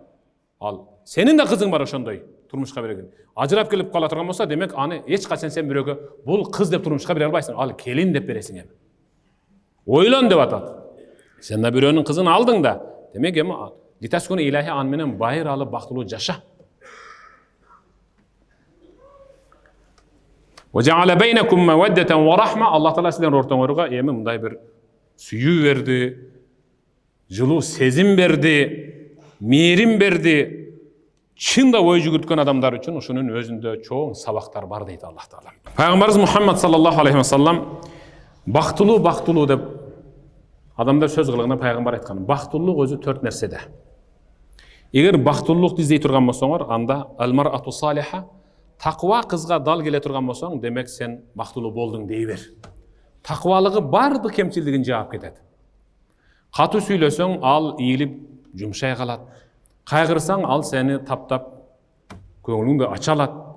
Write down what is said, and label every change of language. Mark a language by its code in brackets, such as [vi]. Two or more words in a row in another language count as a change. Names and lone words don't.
[ky] Ал сенин да кызың бар ошондой турмушка берген. Ажырап келип кала турган болсо, демек аны эч качан сен бирөөгө бул кыз деп турмушка бере албайсың. Ал келин деп бересиң эми. Ойлон деп атат. Сен да бирөөнүн кызын алдың да. Демек эми [ar] لتسكنوا إليها [ky] аны менен байыр алып бактылуу жаша. [ar] وجعل بينكم مودة ورحمة. [ky] Аллах Таала силердин ортоңорго эми мындай бир сүйүү берди, жылуу сезим берди, мээрим берди. Чында ой жүгүрткөн адамдар үчүн ушунун өзүндө чоң сабактар бар дейт Аллах Таала. Пайгамбарыбыз Мухаммад [ar] صلى الله عليه وسلم [ky] бактылуу деп адамдар сөз кылганда пайгамбар айткан. Бактылуулук өзү 4 нерседе. Эгер бактылуулукту издей турган болсоңор, анда [ar] المرأة الصالحة, [ky] таква кызга дал келе турган болсоң, демек сен бактылуу болдуң дей бер. Таквалыгы бардык кемчилдигин жаап кетет. Катуу сүйлөсөң, ал ийилип жумшай калат. Кайгырсаң, ал сени таптап көңүлүңдү ача алат.